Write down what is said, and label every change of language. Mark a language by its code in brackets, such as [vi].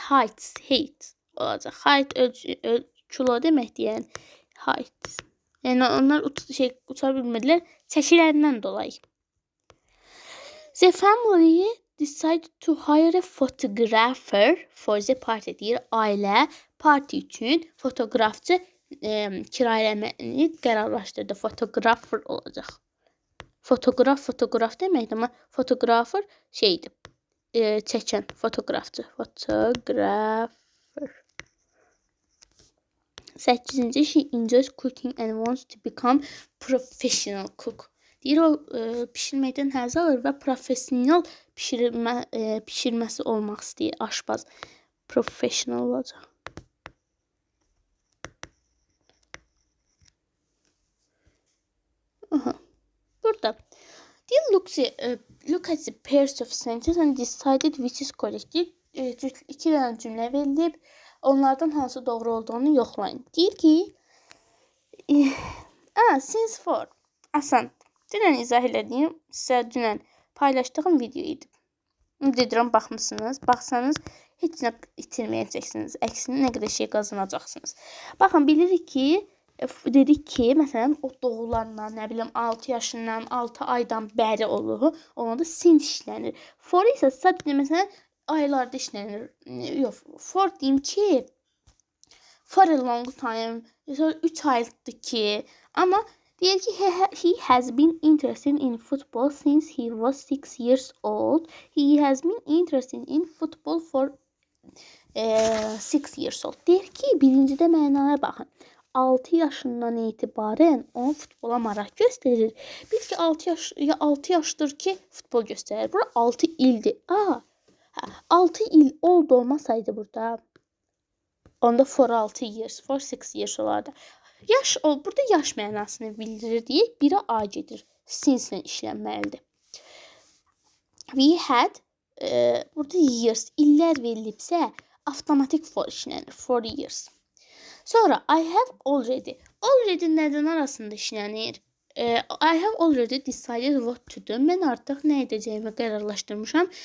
[az] Height olacaq. Height kilo deməkdir, yəni height. Yəni onlar uça bilmədilər çəkilərindən dolayı. [en] The family decided to hire a photographer for the party. [az] Deyir, ailə parti üçün fotoqrafçı kirayələməni qərarlaşdırdı. Photographer olacaq. Fotoqraf deməkdir, amma fotoqrafer şeydir. Çəkən fotoqrafçı. Photographer. 8-ci, [en] she enjoys cooking and wants to become professional cook. [az] Deyir, o pişirməkdən həzz alır və professional pişirməsi olmaq istəyir, aşpaz. Professional olacaq. Burada deyir, [en] look at the pairs of sentences and decided which is correct. [az] Deyir, iki dənə cümlə verilib, onlardan hansı doğru olduğunu yoxlayın. Deyir ki, since for, asan. Dünən izah elədiyim, sizə dünən paylaşdığım video idi. Dedirəm, baxmısınız. Baxsanız, heç nə itirməyəcəksiniz. Əksinə, nə qədər şey qazanacaqsınız. Baxın, bilirik ki, dedik ki, məsələn, o doğulandan, nə bilim, 6 yaşından, 6 aydan bəri olur. Ona da since işlənir. For isə sadəcə, məsələn, aylarda işlənir. Yox, [en] for [az] deyim ki, [en] for a long time, [az] 3 aylıqdır ki, amma deyir ki, [en] he has been interested in football since he was 6 years old. He has been interested in football for 6 years old. [az] Deyir ki, birincidə mənaya baxın. 6 yaşından etibarən o futbola maraq göstərir. Bil ki, 6 yaşdır ki, futbol göstərir. Bura 6 ildir. 6 il oldu olmasaydı burada, onda [en] for 6 years, for 6 years [az] olardı. Burada yaş mənasını bildirir deyək. Biri A gedir. Since-lə işlənməlidir. [en] We had, [az] burada years, illər verilibsə, avtomatik for işlənir. For years. Sonra [en] I have already. Already [az] nədən arasında işlənir? [en] I have already decided what to do. [az] Mən artıq nə edəcəyimi qərarlaşdırmışam.